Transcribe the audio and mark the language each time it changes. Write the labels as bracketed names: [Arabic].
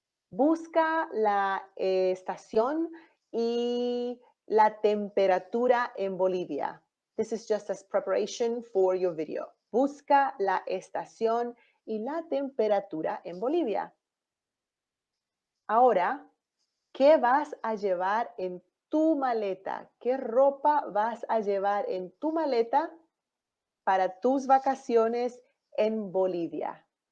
[Spanish] Busca la estación y la temperatura en Bolivia. [English] This is just as preparation for your video. [Spanish] Busca la estación y la temperatura en Bolivia. Ahora, ¿qué vas a llevar en tu maleta? ¿Qué ropa vas a llevar en tu maleta para tus vacaciones en Bolivia?